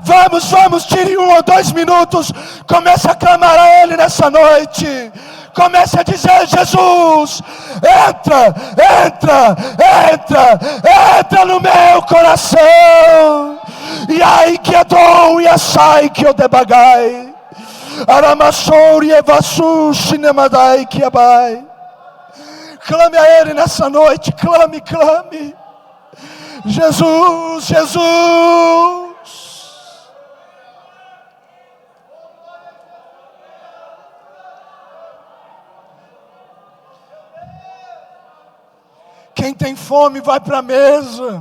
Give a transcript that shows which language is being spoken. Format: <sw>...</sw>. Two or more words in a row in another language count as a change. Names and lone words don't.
<pt>Vamos, tire 1 ou 2 minutos. Comece a clamar a Ele nessa noite. Comece a dizer: Jesus, entra no meu coração. E aí que eu dou, e assai que eu debagai. Aramassori evassu shinemadai kiabai. Clame a Ele nessa noite, clame, clame. Jesus, Jesus. Quem tem fome vai para a mesa.</pt>